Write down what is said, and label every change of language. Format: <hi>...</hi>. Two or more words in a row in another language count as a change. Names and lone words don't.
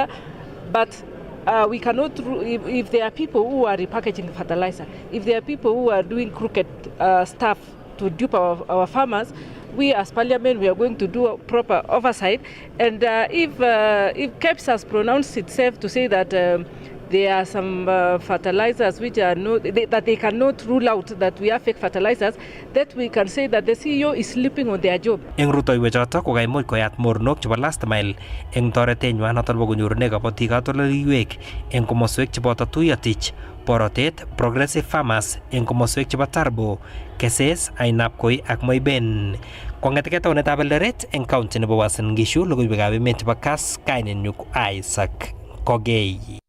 <en>But we cannot, if there are people who are repackaging fertilizer, if there are people who are doing crooked stuff to dupe our farmers, we as parliament, we are going to do a proper oversight. And if KEBS has pronounced itself to say that there are some fertilizers which are not, that they cannot rule out that we have fake fertilizers, that we can say that the CEO is sleeping on their job.</en> <kln>Eng rutoiwek chotok ko kaimuch koyat mornok chebo</kln> <en>last mile</en> <kln>eng toretenywa notok bo konyorune kabatik katoldoleiwek eng komoswek cheboto Tuyatich, Borotet, Progressive Farmers eng komoswek chebo Tarbo, Keses, Ainabkoi ak Moiben. Kong'eteke taunetab Eldoret eng county nebo Uasin Gishu, logoiwekab emet chebo Kass, kainenyu ko Isaac Kogei.</kln>